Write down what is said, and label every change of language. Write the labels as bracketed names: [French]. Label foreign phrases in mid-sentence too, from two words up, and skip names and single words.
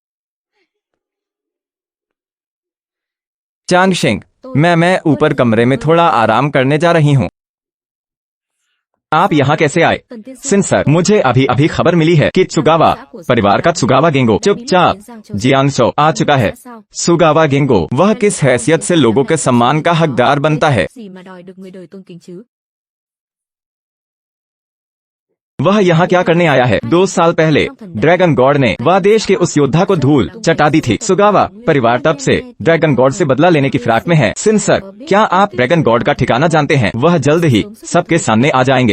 [Hindi] चांगशिंग, मैं ऊपर कमरे में थोड़ा आराम करने जा रही हूँ। आप यहाँ कैसे आए? सिन सर, मुझे अभी अभी खबर मिली है कि त्सुगावा परिवार का त्सुगावा गेंगो चुपचाप जियांगसो आ चुका है। त्सुगावा गेंगो, वह किस हैसियत से लोगों के सम्मान का हकदार बनता है? [Vietnamese] Gì mà đòi được người đời tôn kính chứ? [Hindi] वह यहाँ क्या करने आया है? 2 साल पहले ड्रैगन गॉड ने वादेश के उस योद्धा को धूल चटा दी थी। त्सुगावा परिवार तब से ड्रैगन गॉड से बदला लेने की फिराक में है। सिन सर, क्या आप ड्रैगन गॉड का ठिकाना जानते हैं? वह जल्द ही सबके सामने आ जाएंगे।